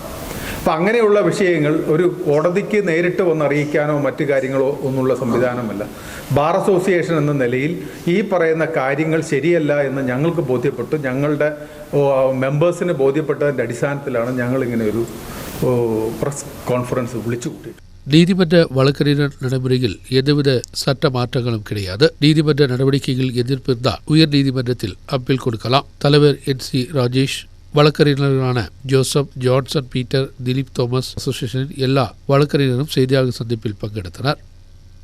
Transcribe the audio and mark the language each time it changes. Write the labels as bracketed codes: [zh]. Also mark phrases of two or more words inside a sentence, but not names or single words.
[ml] അപ്പം അങ്ങനെയുള്ള വിഷയങ്ങൾ ഒരു കോടതിക്ക് നേരിട്ട് വന്നറിയിക്കാനോ മറ്റു കാര്യങ്ങളോ ഒന്നുള്ള സംവിധാനമല്ല. ബാർ അസോസിയേഷൻ എന്ന നിലയിൽ ഈ പറയുന്ന കാര്യങ്ങൾ ശരിയല്ല എന്ന് ഞങ്ങൾക്ക് ബോധ്യപ്പെട്ടു. ഞങ്ങളുടെ മെമ്പേഴ്സിന് ബോധ്യപ്പെട്ടതിൻ്റെ അടിസ്ഥാനത്തിലാണ് ഞങ്ങൾ ഇങ്ങനെ ഒരു പ്രസ് കോൺഫറൻസ് വിളിച്ചു കൂട്ടിയത്. [ta] நீதிமன்ற வழக்கறிஞர் நடைமுறையில் எந்தவித சட்ட மாற்றங்களும் கிடையாது. நீதிமன்ற நடவடிக்கைகள் எதிர்ப்பு இருந்தால் உயர் நீதிமன்றத்தில் அப்பீல் கொடுக்கலாம். தலைவர் NC ராஜேஷ், வழக்கறிஞர்களான ஜோசப், ஜான்சன், பீட்டர், திலீப் தோமஸ், அசோசியேஷனின் எல்லா வழக்கறிஞரும் செய்தியாளர் சந்திப்பில் பங்கெடுத்தனர்.